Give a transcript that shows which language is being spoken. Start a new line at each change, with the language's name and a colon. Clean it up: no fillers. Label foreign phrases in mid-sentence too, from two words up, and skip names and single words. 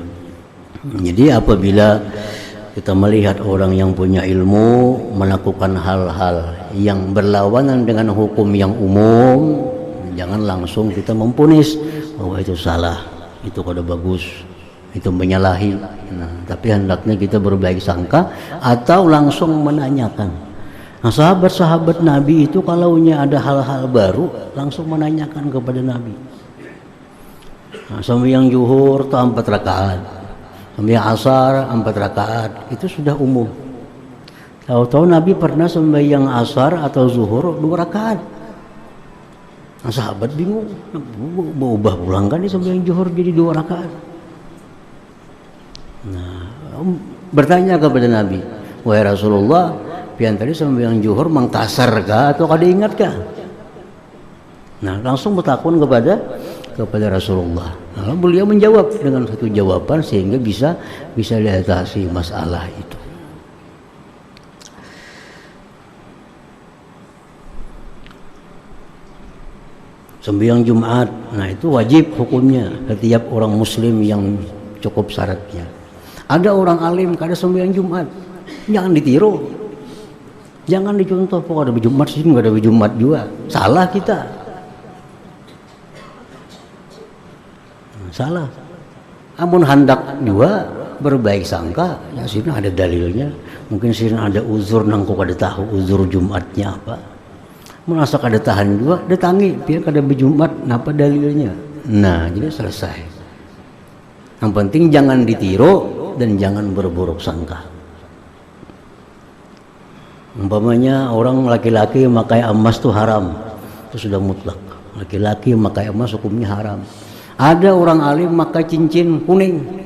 Indonesian: Jadi apabila kita melihat orang yang punya ilmu melakukan hal-hal yang berlawanan dengan hukum yang umum, jangan langsung kita mempunis bahwa itu salah, itu kada bagus, itu menyalahi. Nah, tapi hendaknya kita berbaik sangka atau langsung menanyakan. Nah, sahabat-sahabat Nabi itu kalaunya ada hal-hal baru langsung menanyakan kepada Nabi. Nah, sembahyang zuhur itu 4 rakaat, sembahyang asar 4 rakaat, itu sudah umum. Tahu-tahu Nabi pernah sembahyang asar atau zuhur 2 rakaat. Nah, sahabat bingung, mau ubah pulang kan di sembahyang zuhur jadi 2 rakaat.
Banjar: Nah, bertanya kepada Nabi, wahai Rasulullah, pian tadi sembahyang zuhur mangtasar kah atau kada ingat kah?
Indonesian: Nah, langsung bertakun kepada kepada Rasulullah. Nah, beliau menjawab dengan satu jawaban sehingga bisa diatasi masalah itu. Sembahyang Jumat, nah itu wajib hukumnya setiap orang muslim yang cukup syaratnya.
Banjar: Ada orang alim kada sembahyang Jumat, jangan ditiru, jangan dicontoh.
Indonesian: Kok ada Jumat sih, nggak ada Jumat juga, salah kita, salah.
Banjar: Amun hendak juga berbaik sangka, ya sini ada dalilnya.
Indonesian: Mungkin sini ada uzur,
Banjar: nangku kada tahu uzur Jumatnya apa. Merasa kada tahan juga, datangi, biar kada berjumat, napa dalilnya.
Indonesian: Nah, jadi selesai. Yang penting jangan ditiru dan jangan berburuk sangka. Umpamanya orang laki-laki memakai emas itu haram, itu sudah mutlak. Laki-laki memakai emas hukumnya haram. Ada orang alim memakai cincin kuning.